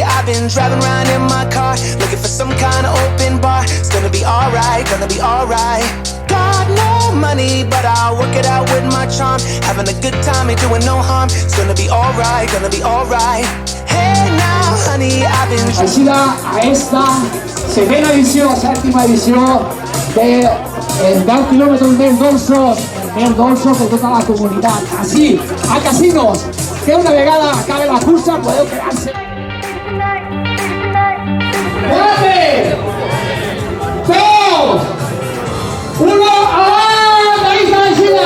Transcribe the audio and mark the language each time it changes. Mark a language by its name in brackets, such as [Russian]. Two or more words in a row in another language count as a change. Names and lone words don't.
[English] been driving around in my car, looking for some kind of open bar. It's gonna be alright, gonna be alright. Got no money, but I'll work it out with my charm. Having a good time, ain't doing no harm. It's gonna be alright, gonna be alright. Hey now, honey, I've been... [Catalan] Així a esta setena edició, sèptima edició de 10 quilòmetres més dolços per tota la comunitat. Així, a Casinos, que una vegada acabe la cursa podeu quedar-se. 4, 2, 1, avant! [Spanish] Ahí está [Catalan] Aixina!